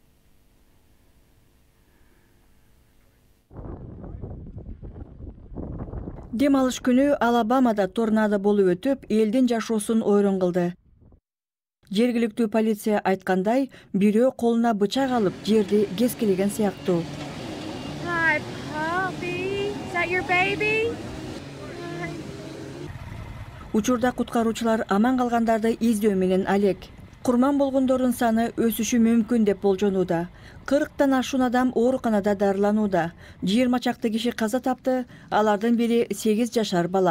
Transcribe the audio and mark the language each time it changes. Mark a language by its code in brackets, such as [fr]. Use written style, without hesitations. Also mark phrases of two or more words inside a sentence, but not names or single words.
[ky] Дем алыш күнү Алабамада торнадо болуп өтүп, элдин жашоосун ойрон кылды. Жергиликтүү полиция айткандай, бирөө колуна бычак алып, жерди кескилеген сыяктуу. [en] Hi, puppy. Is that your baby? [ky] Учурда куткаруучулар аман калгандарды издөө менен алек. Курман болгондордун саны өсүшү мүмкүн деп болжонууда. 40тан ашуун адам ооруканада дарыланууда. 20 чакты киши каза тапты, алардын бири 8 жашар бала.